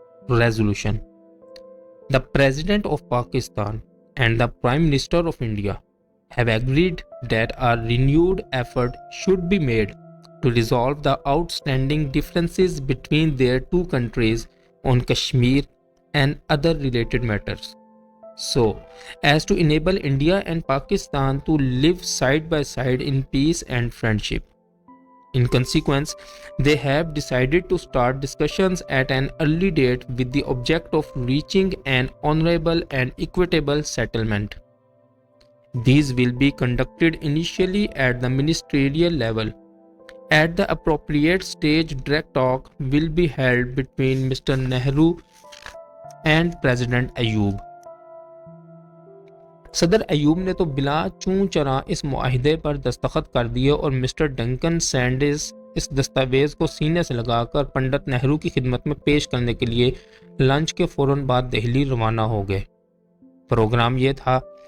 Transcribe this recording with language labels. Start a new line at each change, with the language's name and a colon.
English: Resolution: The President of Pakistan and the Prime Minister of India have agreed that a renewed effort should be made to resolve the outstanding differences between their two countries on Kashmir and other related matters, so as to enable India and Pakistan to live side by side in peace and friendship. In consequence, they have decided to start discussions at an early date with the object of reaching an honorable and equitable settlement. These will be conducted initially at the ministerial level. At the appropriate stage, direct talk will be held between Mr. Nehru and President Ayub.
Urdu: صدر ایوب نے تو بلا چوں چراں اس معاہدے پر دستخط کر دیے اور مسٹر ڈنکن سینڈرز اس دستاویز کو سینے سے لگا کر پنڈت نہرو کی خدمت میں پیش کرنے کے لیے لنچ کے فوراً بعد دہلی روانہ ہو گئے۔ پروگرام یہ تھا